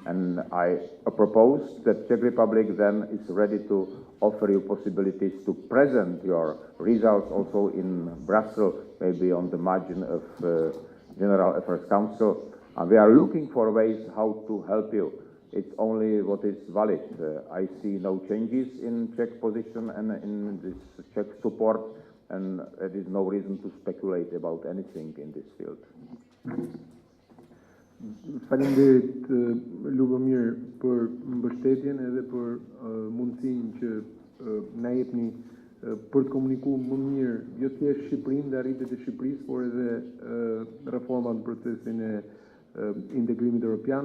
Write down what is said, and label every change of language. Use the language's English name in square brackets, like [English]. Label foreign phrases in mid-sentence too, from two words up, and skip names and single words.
[English] And I propose that Czech Republic then is ready to offer you possibilities to present your results also in Brussels, maybe on the margin of General Affairs Council. And we are looking for ways how to help you. It's only what is valid. I see no changes in Czech position and in this Czech support, and there is no reason to speculate about anything in this field. [Albanian] Faleminderit Lubomír për mbështetjen edhe për mundësinë që na jepni për të komunikuar më mirë jo thjesht Shqipërinë dhe arritjet e Shqipërisë, por edhe reformat në procesin e integrimit evropian.